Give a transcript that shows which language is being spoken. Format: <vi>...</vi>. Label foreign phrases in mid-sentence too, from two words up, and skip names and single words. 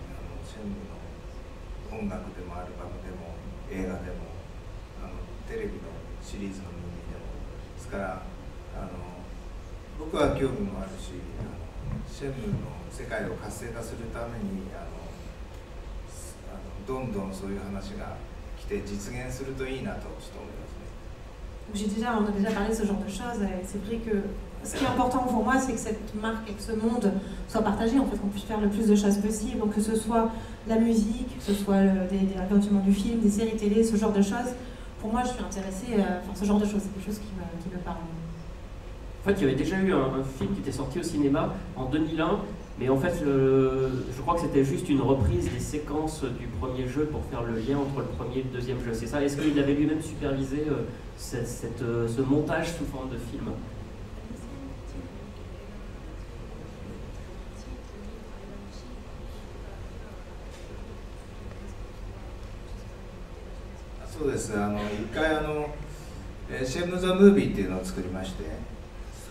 <ja>シェンムーの音楽でもアルバムでも映画でもテレビのシリーズのムービーでもですから僕は興味もあるしシェンムーの世界を活性化するためにどんどんそういう話が来て実現するといいなとちょっと思いますね。</ja> <fr>On a déjà parlé de ce genre de choses, et c'est vrai que ce qui est important pour moi, c'est que cette marque et que ce monde soient partagés, en fait, qu'on puisse faire le plus de choses possible, donc que ce soit la musique, que ce soit des racontements du monde du film, des séries télé, ce genre de choses. Pour moi, je suis intéressée par ce genre de choses, c'est quelque chose qui me parle. En fait, il y avait déjà eu un film qui était sorti au cinéma en 2001, mais en fait, je crois que c'était juste une reprise des séquences du premier jeu pour faire le lien entre le premier et le deuxième jeu. C'est ça? Est-ce qu'il avait lui-même supervisé ce montage sous forme de film?</fr> <ja>そうです。一回シェンムー・ザ・ムービーっていうのを作りまして、そ</ja>